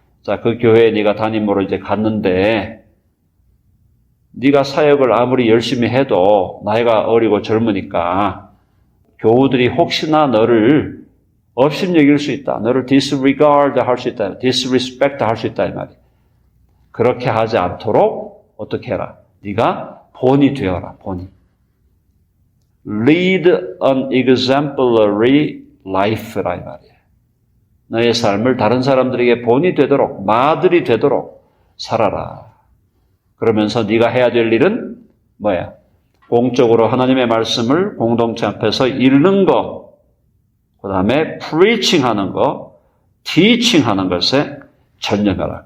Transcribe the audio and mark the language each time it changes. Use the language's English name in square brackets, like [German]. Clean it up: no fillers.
[Korean] 자, 그 교회에 네가 담임으로 이제 갔는데 네가 사역을 아무리 열심히 해도 나이가 어리고 젊으니까 교우들이 혹시나 너를 업신여길 수 있다. 너를 disregard 할 수 있다. disrespect 할 수 있다. 이 말이에요. 그렇게 하지 않도록 어떻게 해라. 네가 본이 되어라. 본이. [English] Lead an exemplary life라 이 말이에요. [Korean] 너의 삶을 다른 사람들에게 본이 되도록, 마들이 되도록 살아라. 그러면서 네가 해야 될 일은 뭐야? 공적으로 하나님의 말씀을 공동체 앞에서 읽는 거, 그 다음에 preaching 하는 거, teaching 하는 것에 전념해라.